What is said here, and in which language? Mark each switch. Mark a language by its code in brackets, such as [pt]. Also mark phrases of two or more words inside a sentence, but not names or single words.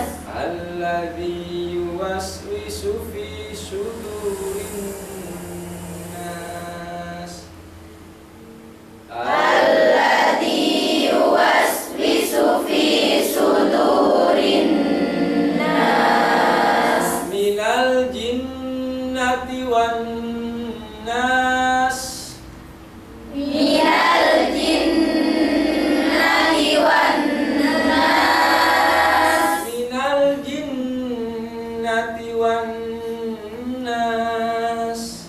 [ar] الذي يوسوس في صدور الناس. الذي يوسوس في صدور الناس. من الجنة والناس. من الجنة والناس. من الجنة والناس.